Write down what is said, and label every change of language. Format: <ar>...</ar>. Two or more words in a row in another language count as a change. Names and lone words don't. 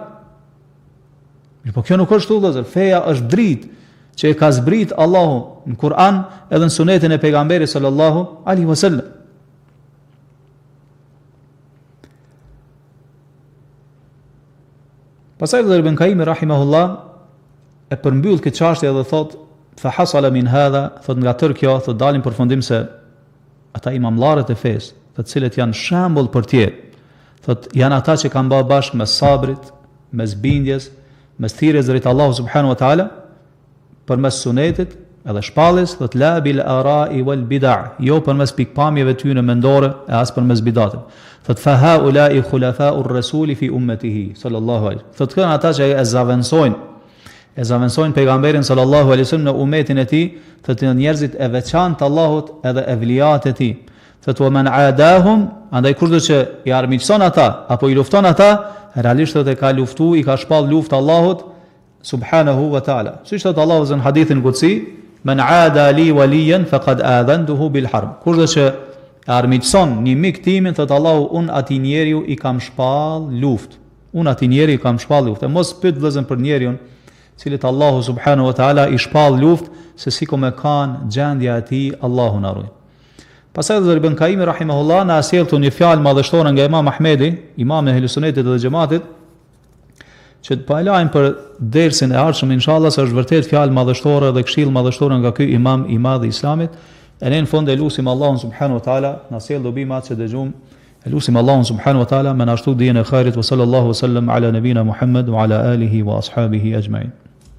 <sq>Po kjo nuk është kështu vëllazër, feja është dritë që e ka zbrit Allahu në Kur'an edhe në sunetin e pejgamberit</sq> <ar>صلى الله عليه وسلم.</ar> <sq>Pastaj Ibn Qayyim rahimahullah e përmbyll këtë çështje dhe thot</sq> <ar>فحصل من هذا,</ar> <sq>thot nga tërë kjo, thot dalin përfundim se ata imamllarët e fesë, të cilët janë shembull për tjerë, thot janë ata që kanë bërë bashkë mes sabrit, mes bindjes, mes thirrjes drejt Allahu</sq> <ar>سبحانه وتعالى,</ar> <sq>përmes sunetit edhe shpalljes, thot</sq> <ar>لا بالآراء والبدع,</ar> <sq>jo përmes pikpamjeve tyre mendore e as përmes bidatit.</sq> <ar>Thot فهؤلاء خلفاء الرسول في أمته صلى الله عليه.</ar> <sq>Thot kanë ata që e zavensojnë pejgamberin</sq> <ar>صلى الله عليه وسلم</ar> <sq>në umetin e tij, thot janë njerëzit e veçantë Allahut edhe evliat e tij. Thot</sq> <ar>ومن عاداهم,</ar> <sq>andaj kurdo që i armiqson ata apo i lufton ata, realisht thot e ka luftu, i ka shpall luftë Allahut</sq> <ar>سبحانه وتعالى.</ar> <sq>Siç thot Allahu në hadithin qudsi,</sq> <ar>من عادى لي وليا فقد آذنته بالحرب.</ar> <sq>Kurdo që e armiqson një mik timin, thot Allahu, un atij njeriu i kam shpall luftë. Un atij njeriu i kam shpall luftë. Mos pyet vëllezën për njeriun cilit Allahu</sq> <ar>سبحانه وتعالى</ar> <sq>i shpall luftë, se si kom e kanë gjendja e tij, Allahu na ruaj. Pastaj Ibn Qayyim rahimahullah na sjell një fjalë madhështore nga Imam Ahmedi, imam e Ahlus Sunnetit dhe Xhamatit, që të palajmë për dersin e ardhshëm inshallah, se është vërtet fjalë madhështore dhe këshill madhështore nga ky imam i madh i Islamit. E në fund e lutim Allahun</sq> <ar>سبحانه وتعالى</ar> <sq>na sjell dobimat që dëgjum. E lutim Allahun</sq> <ar>سبحانه وتعالى</ar> <sq>me na ashtu dijen e khairit,</sq> <ar>وصلى الله وسلم على نبينا محمد وعلى آله وأصحابه أجمعين.</ar>